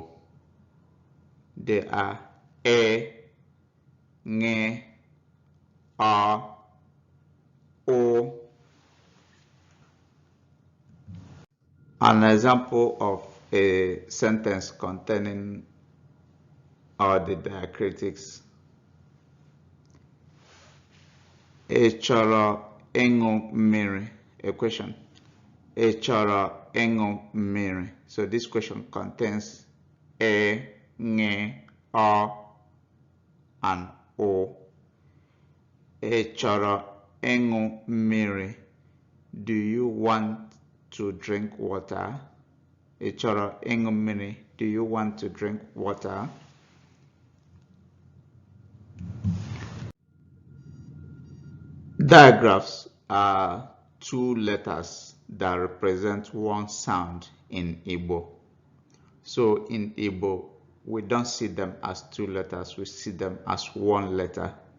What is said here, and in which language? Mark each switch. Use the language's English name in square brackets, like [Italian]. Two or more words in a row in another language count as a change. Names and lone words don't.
[English] They are E, Ng, A, O. An example of a sentence containing all the diacritics. [Igbo] Ị chọrọ ịṅụ mmiri? [English] A question. [Igbo] Ị chọrọ ịṅụ mmiri? [English] So this question contains E, Ng, A, and O. [Igbo] Ị chọrọ ịṅụ mmiri? [English] Do you want to drink water? [Igbo] Ị chọrọ ịṅụ mmiri? [English] Do you want to drink water? Diagraphs are 2 letters that represent one sound in Igbo. So in Igbo, we don't see them as 2 letters, we see them as 1 letter.